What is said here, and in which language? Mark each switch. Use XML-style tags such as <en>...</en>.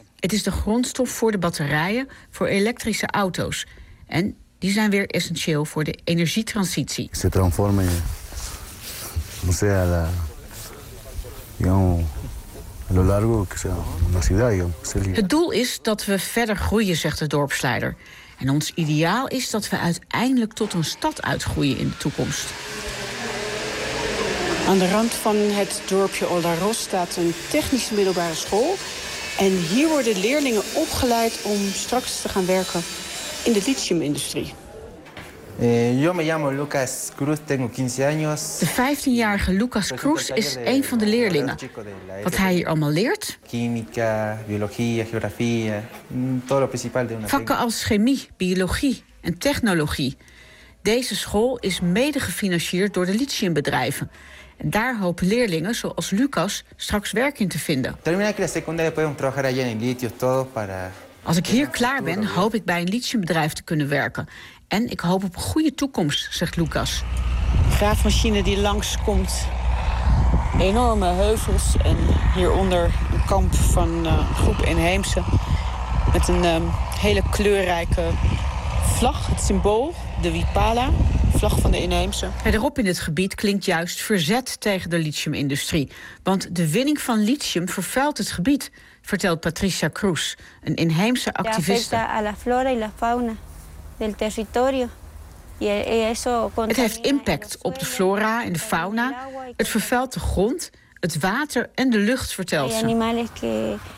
<nl>Het is de grondstof voor de batterijen voor elektrische auto's. En die zijn weer essentieel voor de energietransitie.</nl> <es>Se transforma en sea la a lo largo que sea una ciudad,</es> <nl>Het doel is dat we verder groeien, zegt de dorpsleider. En ons ideaal is dat we uiteindelijk tot een stad uitgroeien in de toekomst. Aan de rand van het dorpje Olaroz staat een technische middelbare school. En hier worden leerlingen opgeleid om straks te gaan werken in de lithiumindustrie.</nl> <es>Yo me llamo Lucas Cruz, tengo 15 años.</es> <nl>De 15-jarige Lucas Cruz is een van de leerlingen. Wat hij hier allemaal leert?</nl> <es>Química, biología, geografía, todo lo principal de una.</es> <nl>Vakken als chemie, biologie en technologie. Deze school is mede gefinancierd door de lithiumbedrijven. En daar hopen leerlingen zoals Lucas straks werk in te vinden. Als ik hier klaar ben, hoop ik bij een lithiumbedrijf te kunnen werken. En ik hoop op een goede toekomst, zegt Lucas. graafmachine die langskomt. Enorme heuvels en hieronder een kamp van groep inheemse. Met een hele kleurrijke vlag, het symbool, de Wipala, vlag van de inheemse. Verderop in het gebied klinkt juist verzet tegen de lithiumindustrie. Want de winning van lithium vervuilt het gebied, vertelt Patricia Cruz, een inheemse activiste.</nl> <es>A la flora y la fauna del territorio.</es> <nl>Het heeft impact op de flora en de fauna. Het vervuilt de grond, het water en de lucht, vertelt ze.</nl>